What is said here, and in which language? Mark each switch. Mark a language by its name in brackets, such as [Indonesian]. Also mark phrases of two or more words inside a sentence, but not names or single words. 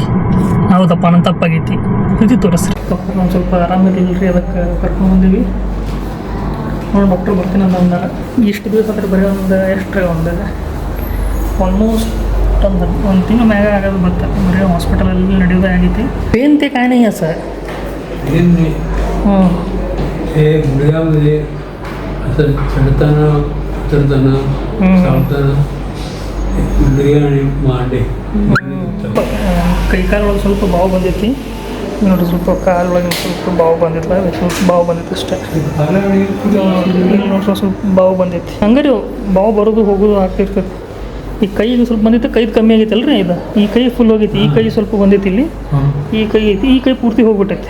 [Kannada] ಹೌದಪ್ಪ ನನ್ನ ತಪ್ಪಾಗೈತಿ, ಪ್ರೀತಿ ತೋರಿಸ್ರಿ. ನಾವು ಸ್ವಲ್ಪ ಆರಾಮಿರಲಿಲ್ಲ ರೀ, ಅದಕ್ಕೆ ಕರ್ಕೊಂಡು ಬಂದೀವಿ. ನೋಡಿ ಡಾಕ್ಟ್ರ್ ಬರ್ತೀನಿ ಅಂದಾಗ ಇಷ್ಟು ದಿವಸ ಅಂದ್ರೆ ಬರೀ ಒಂದು ಆಲ್ಮೋಸ್ಟ್ ಒಂದು ತಿಂಗಳು ಮ್ಯಾಗ ಆಗೋದು ಬರುತ್ತೆ. ಬರೀ ಹಾಸ್ಪಿಟಲಲ್ಲಿ ನಡೆಯೋದೇ ಆಗೈತಿ. [Marathi] पेन ते काय नाही असं पेन नाही हे गुडघ्यामध्ये असं चढताना उतरताना चालताना गुडघे आणि मांडे [Kannada] ಕೈ ಕಾಲೊಳಗೆ ಸ್ವಲ್ಪ ಬಾವು ಬಂದೈತಿ ನೋಡಿ, ಸ್ವಲ್ಪ ಕಾಲೊಳಗೆ ಸ್ವಲ್ಪ ಬಾವು ಬಂದಿಲ್ಲ, ಸ್ವಲ್ಪ ಬಾವು ಬಂದೈತಿ ಅಷ್ಟೇ. ನೋಡಿ ಸ್ವಲ್ಪ ಬಾವು ಬಂದೈತಿ. ಹಂಗೆ ರೀ ಬಾವು ಬರೋದು ಹೋಗೋದು ಆಗ್ತಿರ್ತೈತಿ. ಈ ಕೈಗೆ ಸ್ವಲ್ಪ ಬಂದೈತೆ, ಕೈದು ಕಮ್ಮಿ ಆಗೈತಲ್ಲ ರೀ, ಇದು ಈ ಕೈ ಫುಲ್ ಹೋಗೈತಿ, ಈ ಕೈ ಸ್ವಲ್ಪ ಬಂದೈತಿ, ಇಲ್ಲಿ ಈ ಕೈ ಐತಿ, ಈ ಕೈ ಪೂರ್ತಿ ಹೋಗ್ಬಿಟ್ಟೈತಿ.